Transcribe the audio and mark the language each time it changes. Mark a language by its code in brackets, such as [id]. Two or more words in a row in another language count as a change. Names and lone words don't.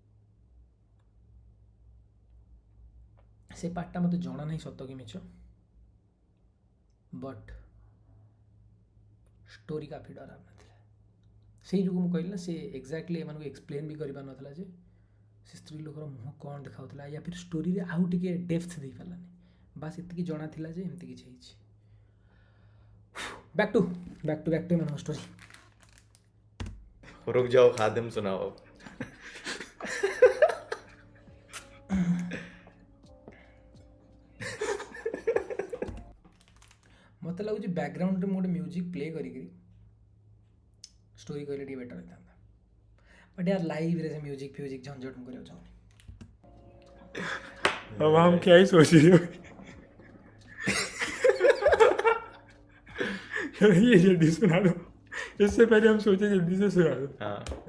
[or] ସେ ପାର୍ଟଟା ମୋତେ ଜଣା ନାହିଁ ସତ କି ମିଛ, ବଟ୍ ଷ୍ଟୋରି [hi] काफ़ी डरावना [or] ଥିଲା। ସେଇ ଯୋଗୁଁ ମୁଁ କହିଲି ନା, ସେ ଏକ୍ଜାକ୍ଟଲି ଏମାନଙ୍କୁ ଏକ୍ସପ୍ଲେନ୍ ବି କରିପାରୁନଥିଲା ଯେ ସେ ସ୍ତ୍ରୀ ଲୋକର ମୁହଁ କ'ଣ ଦେଖାଉଥିଲା, [hi] या फिर [or] ଷ୍ଟୋରିରେ ଆଉ ଟିକେ ଡେପ୍ଥ ଦେଇପାରିଲାନି, ବାସ୍ ଏତିକି ଜଣା ଥିଲା ଯେ ଏମିତି କିଛି ହେଇଛି। [en] back to [or] ଏମାନଙ୍କ ଷ୍ଟୋରି। [hi] रुक जाओ खादिम सुनाओ। [or] ମୋତେ ଲାଗୁଛି ବ୍ୟାକଗ୍ରାଉଣ୍ଡରେ ମୁଁ ଗୋଟେ [en] music play [or] କରିକିରି ଷ୍ଟୋରି କହିଲେ ଟିକେ ବେଟର୍ ହେଇଥାନ୍ତା, [hi] बट यार लाइव रे से म्यूजिक फ्यूजिक झंझट में करे चाहूँ। अब हम क्या ही सोच रहे हो ये जल्दी सुना दो, इससे पहले हम सोचे जल्दी से सुना दो। हाँ,